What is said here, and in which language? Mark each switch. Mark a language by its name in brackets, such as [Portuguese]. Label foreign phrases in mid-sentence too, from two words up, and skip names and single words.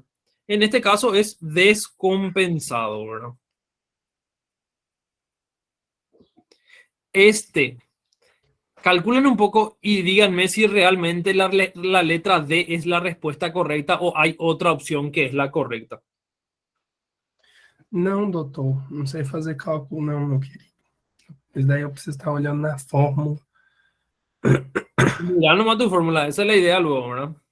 [Spanish] En este caso es descompensado, ¿verdad? Calculen un poco y díganme si realmente la letra D es la respuesta correcta o hay otra opción que es la correcta. [Portuguese] Não, doutor, não sei fazer cálculo, não, meu querido. Mas daí eu preciso estar olhando na fórmula. [Spanish] Mira nomás tu fórmula, esa es la idea luego, ¿verdad?